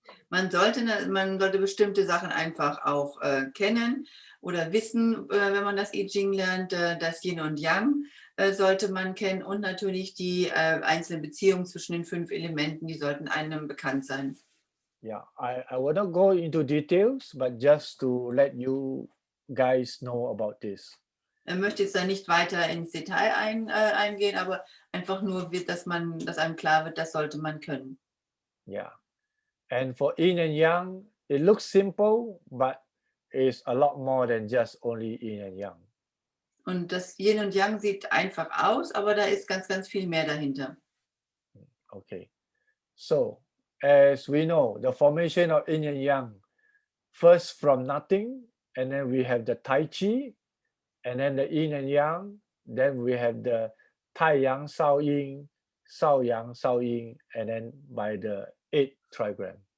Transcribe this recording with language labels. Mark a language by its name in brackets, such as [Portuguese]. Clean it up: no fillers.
[German] Man sollte bestimmte Sachen einfach auch kennen oder wissen, wenn man das I Ging lernt. Das Yin und Yang sollte man kennen und natürlich die einzelnen Beziehungen zwischen den 5 Elementen, die sollten einem bekannt sein. [English] Yeah, I will not go into details, but just to let you guys know about this. [German] Er möchte jetzt da nicht weiter ins Detail eingehen, aber einfach nur, dass einem klar wird, das sollte man können. [English] Yeah. And for yin and yang, it looks simple, but it's a lot more than just only yin and yang. [German] Und das Yin und Yang sieht einfach aus, aber da ist ganz, ganz viel mehr dahinter. [English] Okay. So, as we know, the formation of yin and yang, first from nothing, and then we have the Tai Chi, and then the yin and yang, then we have the Tai Yang Sao Yin, Sao Yang Sao Yin, and then by the 8 trigram.